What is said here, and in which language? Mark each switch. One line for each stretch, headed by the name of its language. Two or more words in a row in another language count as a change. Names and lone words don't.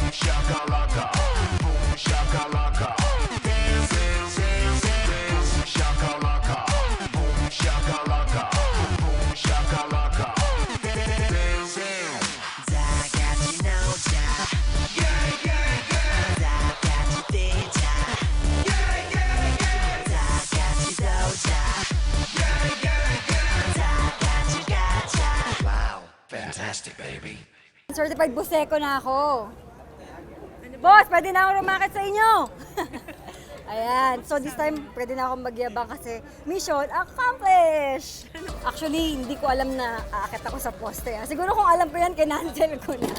English: shakalaka, boom shakalaka Dance, dance, dance, dance Boom shakalaka, boom shakalaka, boom shakalaka Dance, dance
Korean: 다 같이 놀자
English: Yeah, yeah, yeah
Korean: 다 같이 뛰자
English: Yeah, yeah, yeah
Korean: 다 같이 놀자
English: Yeah, yeah, yeah
Korean: 다 같이 가자
English: Wow, fantastic baby
Filipino: Certified Buseco na ako. Boss, pwede na ako rumakit sa inyo. Ayan. So
English: this time,
Filipino: pwede na akong magyabang kasi
English: mission accomplished!
Filipino: Actually, hindi ko alam na aakit ako sa poste. Siguro kung alam ko yan, kinancel ko na.